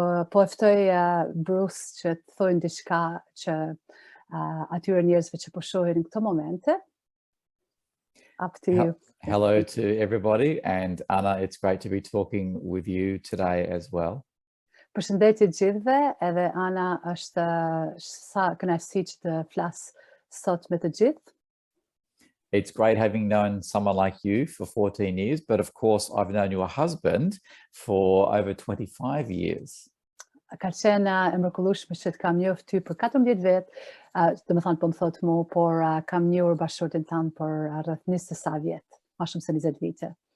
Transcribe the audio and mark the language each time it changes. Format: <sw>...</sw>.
<sq>Po ftoj Bruce që të thojnë diçka që atyre njerëzve që po shohin në këto momente.</sq> <en>Up to you. Hello to everybody, and Anna, it's great to be talking with you today as well.</en> <sq>Përshëndetje gjithëve, edhe Ana është sa kënaqësi që të flas sot me të gjithë.</sq> <en>It's great having known someone like you for 14 years, but of course I've known your husband for over 25 years.</en> <sq>Ka qenë e mrekullueshme që të kam njohur ty për 14 vjet, domethënë po më thot mu, por kam njohur bashkëshortin tënd për rreth 20 sa vjet, më shumë se 20 vite.</sq>